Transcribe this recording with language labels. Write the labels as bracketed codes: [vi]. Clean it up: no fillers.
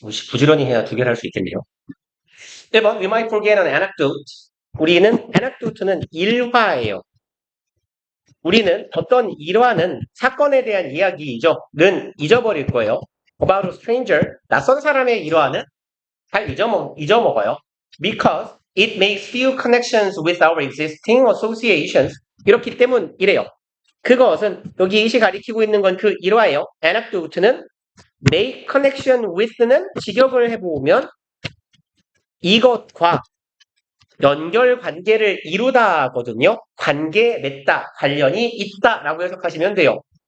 [ko] 부지런히 해야 두 개를 할 수 있겠네요. 1번, we might forget an anecdote. 우리는 anecdote는 일화예요. 우리는 어떤 일화는 사건에 대한 이야기이죠.는 잊어버릴 거예요. About a stranger, 낯선 사람의 일화는 잘 잊어먹어요. [en] Because it makes few connections with our existing associations. [ko] 이렇기 때문이래요. 그것은 여기 이시 가리키고 있는 건 그 일화예요. anecdote는 make connection with는 직역을 해보면 이것과 연결 관계를 이루다거든요. 관계 맺다, 관련이 있다라고 해석하시면 돼요.